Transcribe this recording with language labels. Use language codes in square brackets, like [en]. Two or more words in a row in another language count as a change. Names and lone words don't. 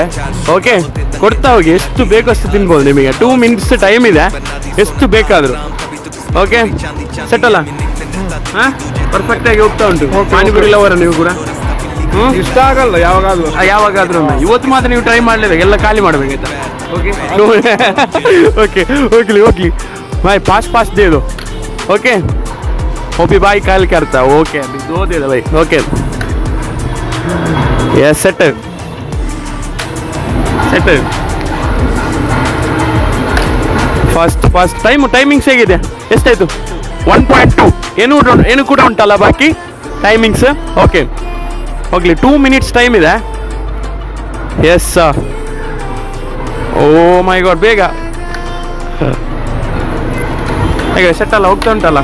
[kn] ಓಕೆ, ಕೊಡ್ತಾ ಹೋಗಿ. ಎಷ್ಟು ಬೇಕೋ ಅಷ್ಟು ತಿನ್ಬೋದು. ನಿಮಗೆ 2 ಮಿನಿಟ್ಸ್ ಟೈಮ್ ಇದೆ, ಎಷ್ಟು ಬೇಕಾದರೂ. ಓಕೆ, ಸೆಟ್ ಅಲ್ಲ? ಹಾಂ, ಪರ್ಫೆಕ್ಟ್ ಆಗಿ ಹೋಗ್ತಾ ಉಂಟು. ಪಾನಿಪುರಿ ಲವರ ನೀವು ಕೂಡ? ಇಷ್ಟ ಆಗಲ್ಲ ಯಾವಾಗಾದ್ರೂ. ಇವತ್ತು ಮಾತ್ರ ನೀವು ಟ್ರೈ ಮಾಡಲೇಬೇಕು, ಎಲ್ಲ ಖಾಲಿ ಮಾಡಬೇಕಾಯ್ತಾ? ಓಕೆ ಓಕೆ, ಹೋಗ್ಲಿ [hi] भाई, पास दे दो. ओके, ओपी भाई कॉल करता. ओके, अभी 2 दे दो भाई. [en] okay, yes, set [kn] ಫಸ್ಟ್ ಟೈಮಿಂಗ್ಸ್ ಹೇಗಿದೆ? ಎಷ್ಟಾಯಿತು? 1.2. ಏನು ಕೂಡ ಉಂಟಲ್ಲ ಬಾಕಿ ಟೈಮಿಂಗ್ಸ್? ಓಕೆ, ಹೋಗ್ಲಿ. 2 ಮಿನಿಟ್ಸ್ ಟೈಮ್ ಇದೆ. [en] yes, oh my god, [kn] ಬೇಗ ಹೇಗೆ? ಸೆಟ್ ಅಲ್ಲ? ಹೋಗ್ತಾ ಉಂಟಲ್ಲ?